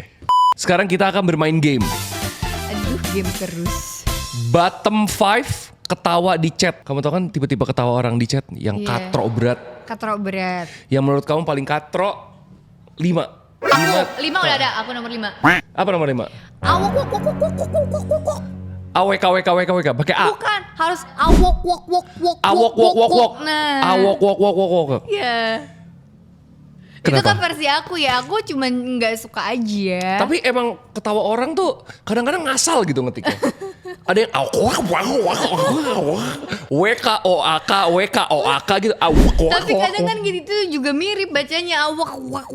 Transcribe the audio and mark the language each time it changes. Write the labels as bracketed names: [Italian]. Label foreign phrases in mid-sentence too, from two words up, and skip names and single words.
[Indonesian] Sekarang kita akan bermain game. Aduh, game terus. Bottom 5 ketawa di chat. Kamu tahu kan tipe-tipe ketawa orang di chat yang Iya. katrok berat. Katrok berat. Yang menurut kamu paling katrok 5. Aku 5 udah ada, aku nomor 5. Apa nomor 5? Awok wok wok wok wok wok wok wok. AWK pakai A. Bukan, harus awok wok wok wok. Awok wok. Nah. Awok wok. Iya. Itu Kenapa? kan versi aku ya, aku cuman nggak suka aja. Tapi emang ketawa orang tuh kadang-kadang ngasal gitu ngetiknya. Ada yang WKOAK gitu. Tapi kadang kan gitu tuh juga mirip bacanya awak wak wak